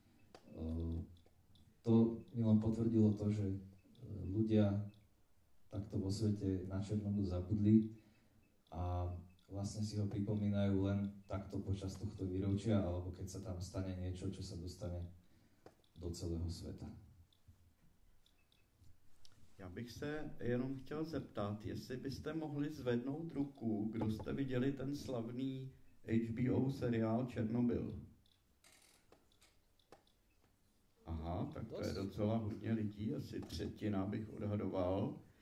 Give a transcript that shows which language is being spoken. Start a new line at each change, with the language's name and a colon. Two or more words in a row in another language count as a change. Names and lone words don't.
Slovak: to mi len potvrdilo to, že ľudia takto vo svete na Černobyl zabudli a vlastne si ho pripomínajú len takto počas tohto výročia, alebo keď sa tam stane niečo, čo sa dostane do celého sveta.
Czech: Já bych se jenom chtěl zeptat, jestli byste mohli zvednout ruku, kdo jste viděli ten slavný HBO seriál Černobyl. Aha, tak to je docela hodně lidí, asi třetina bych odhadoval.